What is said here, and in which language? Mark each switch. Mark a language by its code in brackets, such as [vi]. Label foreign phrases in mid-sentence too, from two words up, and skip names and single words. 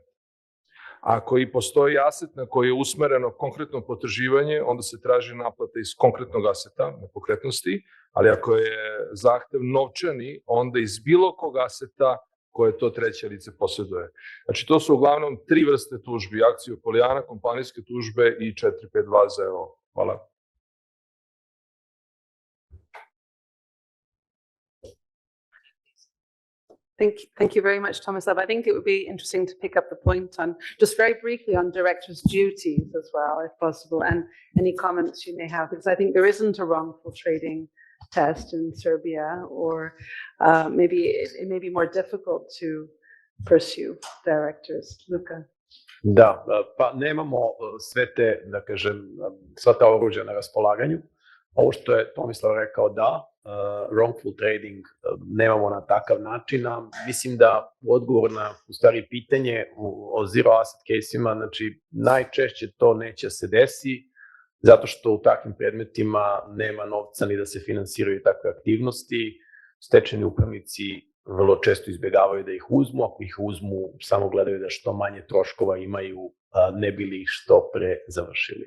[sr] Ako i postoji aset na koji je usmereno konkretno potraživanje, onda se traži naplata iz konkretnog aseta, nepokretnosti, ali ako je zahtev novčani, onda iz bilo kog aseta koje to treće lice posjeduje. Znači, to su uglavnom tri vrste tužbi, akciju Polijana, kompanijske tužbe i 452 ZO. Hvala. [en] Thank you very much, Tomislav. I think it would be interesting to pick up the point on, just very briefly, on directors' duties as well, if possible, and any comments you may have, because I think there isn't a wrongful trading test in Serbia, or maybe it may be more difficult to pursue directors. Luka. [sr] Da, pa nemamo sve te, da kažem, sva ta oružja na raspolaganju. Ovo što je Tomislav rekao, da, [en] wrongful trading [sr] nemamo na takav način, a mislim da odgovor na u stvari pitanje o [en] zero asset [sr] case-ima, znači najčešće to neće se desi, zato što u takvim predmetima nema novca ni da se finansiraju takve aktivnosti. Stečajni upravnici vrlo često izbjegavaju da ih uzmu, ako ih uzmu samo gledaju da što manje troškova imaju, ne bi li ih što pre završili.